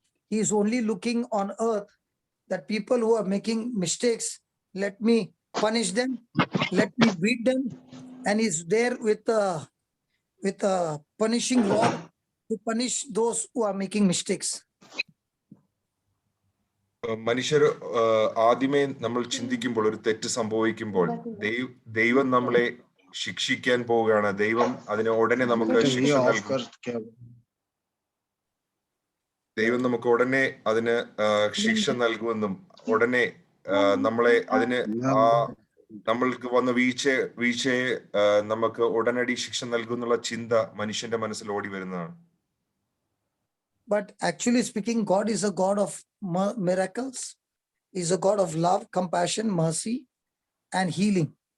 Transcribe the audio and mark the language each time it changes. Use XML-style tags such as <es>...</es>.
<en>He is only looking on earth that people who are making mistakes, let me punish them, let me beat them, and he's there with a punishing rod to punish those who are making mistakes.</en> <ml>മനുഷ്യർ ആദ്യമേ നമ്മൾ ചിന്തിക്കുമ്പോൾ ഒരു തെറ്റ് സംഭവിക്കുമ്പോൾ ദൈവം നമ്മളെ ശിക്ഷിക്കാൻ പോവുകയാണ്, ദൈവം അതിന് ഉടനെ നമുക്ക് ശിക്ഷ നൽകും. ദൈവം നമുക്ക് ഉടനെ അതിന് ശിക്ഷ നൽകുമെന്നും ഉടനെ നമ്മളെ അതിന് നമ്മൾക്ക് വന്ന വീഴ്ചയെ നമുക്ക് ഉടനടി ശിക്ഷ നൽകുന്നുള്ള ചിന്ത മനുഷ്യന്റെ മനസ്സിൽ ഓടി വരുന്നതാണ്.</ml> <en>But actually speaking, God is a God of miracles. He's a God of love, compassion, mercy, and healing.</en>